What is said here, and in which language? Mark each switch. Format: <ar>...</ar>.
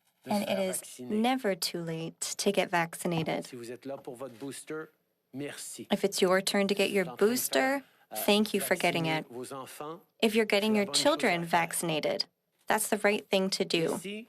<en>And it is never too late to get vaccinated.</en> <fr>Si vous êtes là pour votre booster, merci.</fr> <en>If it's your turn to get your booster, thank you for getting it. If you're getting your children vaccinated, That's the right thing to do.</en>